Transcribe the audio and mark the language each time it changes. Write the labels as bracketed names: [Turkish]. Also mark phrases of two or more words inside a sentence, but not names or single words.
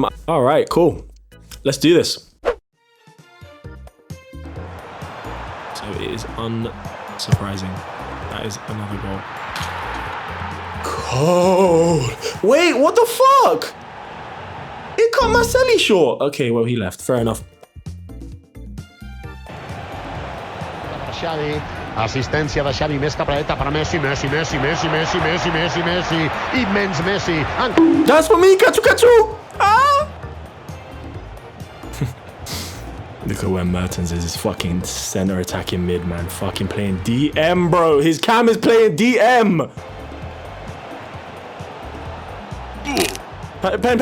[English] All right, cool. Let's do this. So it is unsurprising. That is another goal. Cold. Wait, what the fuck? It cut Marcelli short. Okay, well, he left. Fair enough. [Catalan] Xavi, assistència de Xavi, més capradeta per a Messi, Messi, immens Messi. [English] That's for me, Kachu! Ah! Look at where Mertens is, his fucking center attacking mid, man. Fucking playing DM, bro. His cam is playing DM. Pen.